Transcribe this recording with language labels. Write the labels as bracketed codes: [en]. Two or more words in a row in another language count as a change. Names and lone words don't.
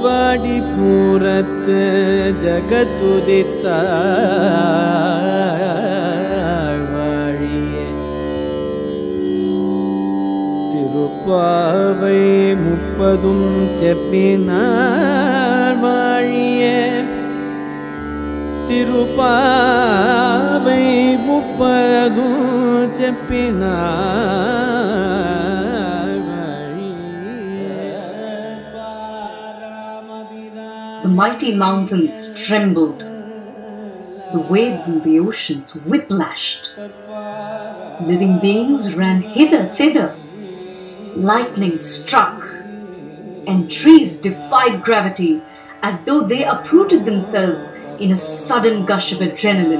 [ta] ஆடிப்பூரத்து ஜகதுதித்த वाழியே திருப்பாவை முப்பதும் செப்பினார் வாழியே திருப்பாவை முப்பதும் செப்பினார் வாழியே. [en] The mighty mountains trembled, the waves in the oceans whiplashed, living beings ran hither, thither, lightning struck, and trees defied gravity as though they uprooted themselves in a sudden gush of adrenaline.